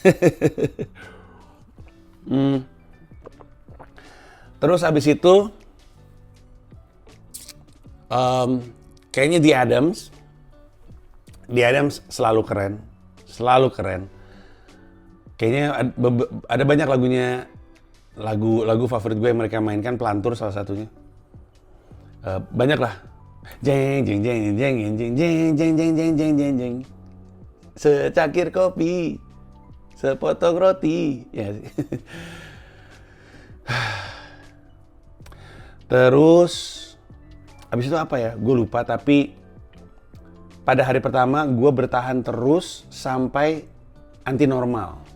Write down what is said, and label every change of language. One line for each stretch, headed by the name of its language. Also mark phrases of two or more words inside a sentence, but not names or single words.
Indonesian: Terus abis itu kayaknya The Adams selalu keren. Kayaknya ada banyak lagunya, lagu favorit gue yang mereka mainkan, Pelantur salah satunya. Banyak lah. Jeng jeng jeng jeng jeng jeng jeng jeng jeng jeng jeng jeng jeng. Secakir kopi, sepotong roti. Ya. Terus habis itu apa ya? Gue lupa, tapi pada hari pertama gue bertahan terus sampai Anti Normal.